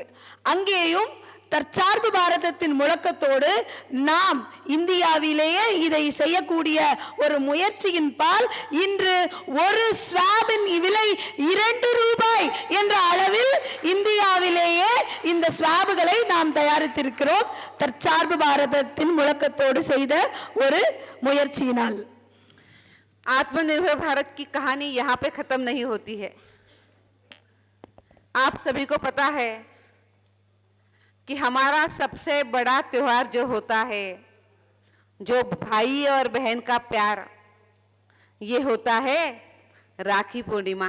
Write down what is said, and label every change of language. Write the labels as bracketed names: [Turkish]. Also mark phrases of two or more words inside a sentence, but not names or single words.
[Tamil] அங்கேயும் தற்சார்பு பாரதத்தின் முழக்கத்தோடு நாம் இந்தியாவிலேயே இதை செய்யக்கூடிய ஒரு முயற்சியின் பால் இன்று ஒரு ஸ்வாபின் விலை 2 ரூபாய் என்ற அளவில் இந்தியாவிலேயே இந்த ஸ்வாபுகளை நாம் தயாரித்திருக்கிறோம். தற்சார்பு பாரதத்தின் முழக்கத்தோடு செய்த ஒரு முயற்சியினால். [Hindi] आत्मनिर्भर भारत की कहानी यहाँ पे खत्म नहीं होती है। आप सभी को पता है कि हमारा सबसे बड़ा त्योहार जो होता है, जो भाई और बहन का प्यार, ये होता है राखी पूर्णिमा।